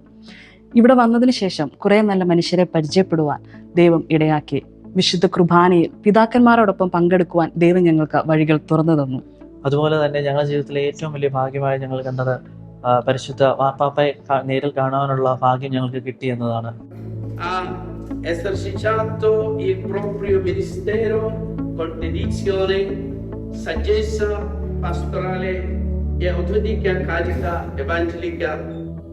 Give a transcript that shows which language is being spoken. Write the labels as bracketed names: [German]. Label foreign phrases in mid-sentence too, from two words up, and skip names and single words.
[Malayalam] ഇവിടെ വന്നതിന് ശേഷം കുറെ നല്ല മനുഷ്യരെ പരിചയപ്പെടുവാൻ ദൈവം ഇടയാക്കി. വിശുദ്ധ കുർബാനയിൽ പിതാക്കന്മാരോടൊപ്പം പങ്കെടുക്കുവാൻ ദൈവം ഞങ്ങൾക്ക് വഴികൾ തുറന്നു തന്നു. അതുപോലെ തന്നെ ഞങ്ങളുടെ ജീവിതത്തിലെ ഏറ്റവും വലിയ ഭാഗ്യമായി ഞങ്ങൾ കണ്ടത് പരിശുദ്ധ മാർപ്പാപ്പയെ നേരിൽ കാണാനുള്ള ഭാഗ്യം ഞങ്ങൾക്ക് കിട്ടി എന്നതാണ്. [Italian] Esercitato il proprio ministero con dedizione, saggezza pastorale e autentica carica evangelica